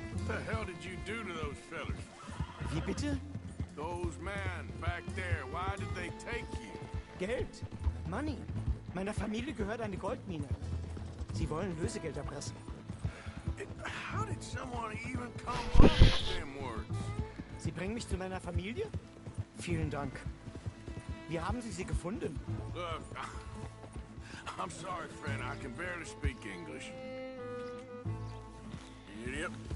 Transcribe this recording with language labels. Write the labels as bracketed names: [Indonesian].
[English] What the hell did you do to those fellas? [German] Wie bitte? [English] Those men back there, why did they take you? [German] Geld. Money. Meiner Familie gehört eine Goldmine. Sie wollen Lösegeld erpressen. [English] How did someone even come up with them words? [German] Sie bringen mich zu meiner Familie? Vielen Dank. Wie haben Sie sie gefunden? [English] Look, I'm sorry, friend. I can barely speak English. Idiot.